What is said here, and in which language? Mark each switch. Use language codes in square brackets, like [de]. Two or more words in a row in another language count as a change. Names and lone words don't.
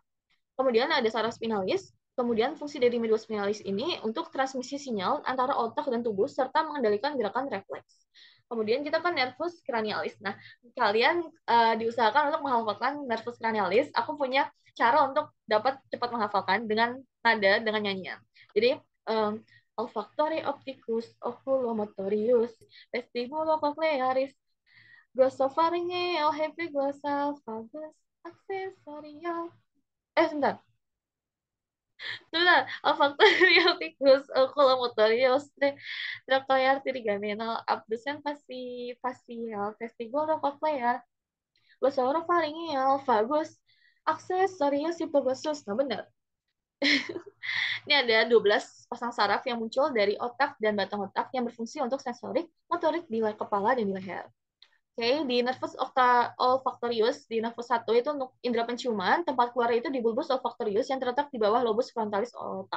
[id] Kemudian ada saraf spinalis. Kemudian fungsi dari [la] medula spinalis [id] ini untuk transmisi sinyal antara otak dan tubuh serta mengendalikan gerakan refleks. Kemudian kita kan [la] nervus cranialis. [id] Nah, kalian diusahakan untuk menghafalkan [la] nervus cranialis. [id] Aku punya cara untuk dapat cepat menghafalkan dengan nada, dengan nyanyian. Jadi, [la] olfactory opticus oculomotorius vestibulocochlearis glossopharyngeal hepiglossal vagus accessorial. [id] Sebentar. Sebentar. [la] Olfactory opticus oculomotorius trochlear trigeminal abducens facial vestibulocochlear glossopharyngeal vagus accessorius hypoglossal. [id] Nah, benar. Ini ada 12 pasang saraf yang muncul dari otak dan batang otak yang berfungsi untuk sensorik, motorik di kepala dan di leher. Oke, di [la] nervus olfactorius, [id] di nervus 1 itu untuk indera penciuman, tempat keluar itu di [la] bulbus olfactorius [id] yang terletak di bawah [la] lobus frontalis [id] otak.